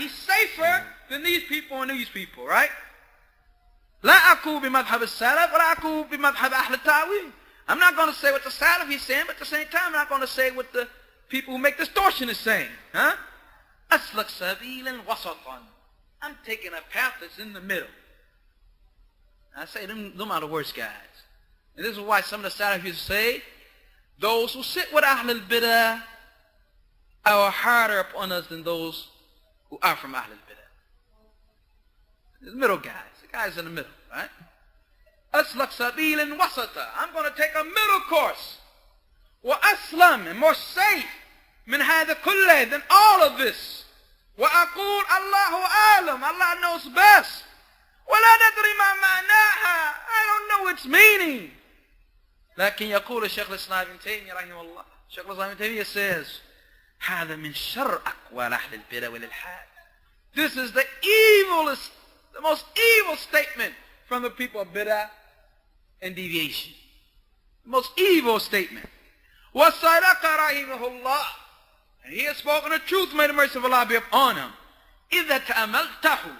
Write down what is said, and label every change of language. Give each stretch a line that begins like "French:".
English: He's safer than these people and these people, right?
Arabic: لا أقول بمذهب السلف ولا أقول بمذهب أهل التأويل.
English: I'm not going to say what the Salaf is saying, but at the same time I'm not going to say what the people who make distortion is saying.
Arabic: أسلك سبيلا وسطا.
English: I'm taking a path that's in the middle. I say them are the worst guys. And this is why some of the Salaf used to say, those who sit with Ahl al-Bidah are harder upon us than those who are from Ahl al-Bidah. The middle guys, the guys in the middle, right?
Arabic: أسلك سبيلا وسطا.
English: I'm going to take a middle course.
Arabic: وأسلم,
English: and more safe
Arabic: من هذا كله,
English: than all of this.
Arabic: وأقول الله أعلم.
English: Allah knows best.
Arabic: ولا ندري ما معناها.
English: I don't know its meaning.
Arabic: لكن يقول الشيخ الإسلام ابن تيمية رحمه الله. الشيخ الإسلام ابن تيمية says, هذا من شر أقوال أهل البدع والإلحاد.
English: This is the evilest, the most evil statement from the people of bid'ah and deviation. The most evil statement.
Arabic: وَصَدَقَ رَحِمَهُ اللَّهِ.
English: And he has spoken the truth, may the mercy of Allah be upon him.
Arabic: إِذَا تَأَمَلْتَهُ.